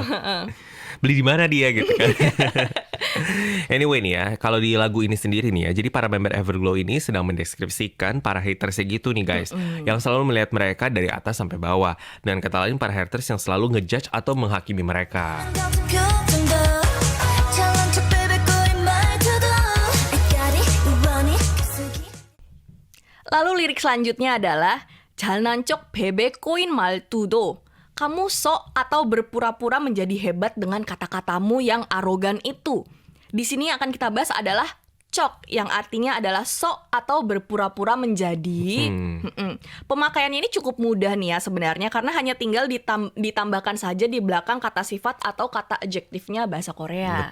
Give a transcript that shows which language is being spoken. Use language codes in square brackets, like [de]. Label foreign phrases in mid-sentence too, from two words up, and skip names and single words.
[id] Beli di mana dia gitu kan. Anyway nih ya, kalau di lagu ini sendiri nih ya, jadi para member Everglow ini sedang mendeskripsikan para hatersnya gitu nih guys, yang selalu melihat mereka dari atas sampai bawah. Dan kata lain para haters yang selalu ngejudge atau menghakimi mereka. [ko] 같은 표정도 잘난 척 빼빼거린 말투도 아까리 우원이 계속이 [id] Lalu lirik selanjutnya adalah [ko] 잘난척 베베꼬인 말투도. [id] Kamu sok atau berpura-pura menjadi hebat dengan kata-katamu yang arogan itu. Di sini yang akan kita bahas adalah cok, yang artinya adalah sok atau berpura-pura menjadi. Pemakaiannya ini cukup mudah nih ya sebenarnya, karena hanya tinggal ditambahkan saja di belakang kata sifat atau kata adjektifnya bahasa Korea.